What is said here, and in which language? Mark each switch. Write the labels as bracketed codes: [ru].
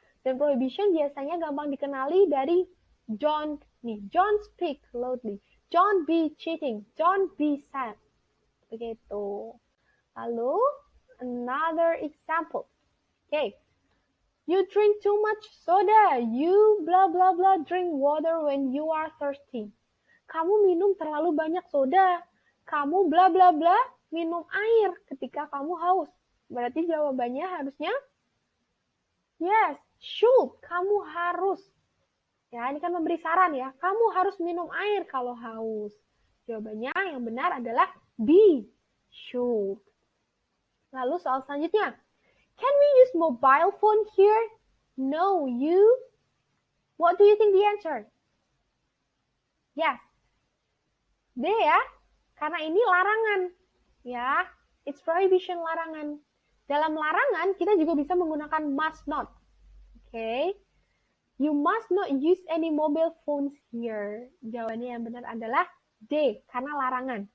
[id] Dan prohibition biasanya gampang dikenali dari don't nih, [en] don't speak loudly, don't be cheating, don't be sad. [id] Begitu. Lalu [en] another example. [id] Okay. [en] You drink too much soda. You blah blah blah drink water when you are thirsty. [id] Kamu minum terlalu banyak soda. Kamu bla bla bla minum air ketika kamu haus. Berarti jawabannya harusnya yes, should. Kamu harus. Ya, ini kan memberi saran ya. Kamu harus minum air kalau haus. Jawabannya yang benar adalah B, should. Lalu soal selanjutnya. [en] Can we use mobile phone here? No, you. What do you think the answer? [id] Yes. D ya. Karena ini larangan, ya, [en] it's prohibition, [id] larangan. Dalam larangan, kita juga bisa menggunakan must not. [en] Okay. You must not use any mobile phones here. [id] Jawabannya yang benar adalah D, karena larangan.